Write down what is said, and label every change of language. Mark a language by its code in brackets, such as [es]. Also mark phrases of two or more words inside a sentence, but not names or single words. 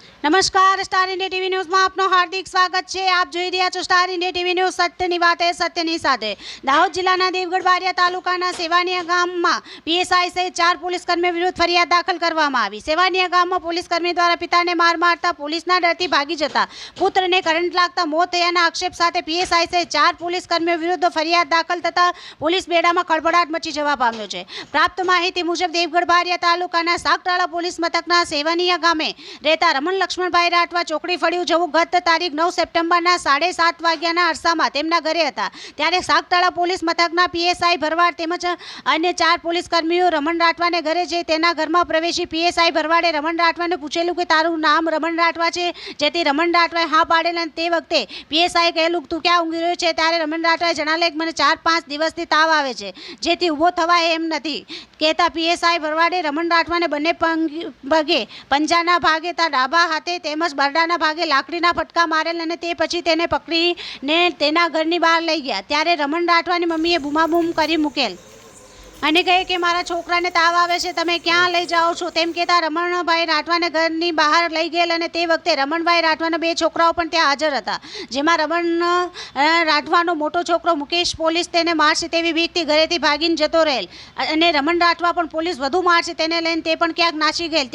[hi] नमस्कार स्टार इंडिया टीवी न्यूज में [gu] આપનો [hi] हार्दिक स्वागत है। [gu] આપ જોઈ રહ્યા છો સ્ટાર ઇન્ડિયા ટીવી ન્યૂઝ સત્યની વાતે સત્યની સાથે। દાહોદ જિલ્લાના દેવગઢ બારિયા તાલુકાના સેવાનિયા ગામમાં પીએસઆઈ સહિત 4 પોલીસકર્મીઓ વિરુદ્ધ ફરિયાદ દાખલ કરવામાં આવી। સેવાનિયા ગામમાં પોલીસકર્મી દ્વારા પિતાને માર મારતા પોલીસના ડરથી ભાગી જતા પુત્રને કરંટ લાગતા મોત થયાના આક્ષેપ સાથે પીએસઆઈ સહિત 4 પોલીસકર્મીઓ વિરુદ્ધ ફરિયાદ દાખલ થતા પોલીસ બેડામાં ખળભળાટ મચી જવા પામ્યો છે। પ્રાપ્ત માહિતી મુજબ દેવગढ़ બારિયા તાલુકાના સાગટાળા પોલીસ મથકના સેવાનિયા ગામે રહેતા રમણ લક્ષ્મણભાઈ રાઠવા ચોકડી ફળિયું જવું ગત તારીખ 9 સપ્ટેમ્બરના 7:30 વાગ્યાના અરસામાં તેમના ઘરે હતા ત્યારે સાગટાળા પોલીસ મથકના પીએસઆઈ ભરવાડ તેમજ અન્ય 4 પોલીસકર્મીઓ રમણ રાઠવાને ઘરે જઈ તેના ઘરમાં પ્રવેશી પીએસઆઈ ભરવાડે રમણ રાઠવાને પૂછેલું કે તારું નામ રમણ રાઠવા છે, જેથી રમણ રાઠવાએ હા પાડેલ અને તે વખતે પીએસઆઈ કહેલું [hi] तू क्या [gu] ઊંઘી રહ્યો છે ત્યારે રમણ રાઠવાએ જણાવેલ કે મને 4-5 દિવસથી તાવ આવે છે જેથી ઊભો થવાય એમ નથી કહેતા પીએસઆઈ ભરવાડે રમણ રાઠવાને બંને પગે પંજાના ભાગે તા ડાબા હાથે તેમજ બરડાના ભાગે લાકડીના ફટકા મારેલ અને તે પછી તેને પકડીને તેના ઘરની બહાર લઈ ગયા ત્યારે રમણ રાઠવાની મમ્મીએ બૂમાબૂમ કરી મૂકેલ અને કહે કે મારા છોકરાને તાવ આવે છે, તમે ક્યાં લઈ જાઓ છો તેમ કહેતા રમણભાઈ રાઠવાને ઘરની બહાર લઈ ગયેલ અને તે વખતે રમણભાઈ રાઠવાના 2 છોકરાઓ પણ ત્યાં હાજર હતા, જેમાં રમણ રાઠવાનો મોટો છોકરો મુકેશ પોલીસ તેને મારશે તેવી બીકથી ઘરેથી ભાગીને જતો રહેલ અને રમણ રાઠવા પણ પોલીસ વધુ મારશે તેને લઈને તે પણ ક્યાંક નાસી ગયેલ।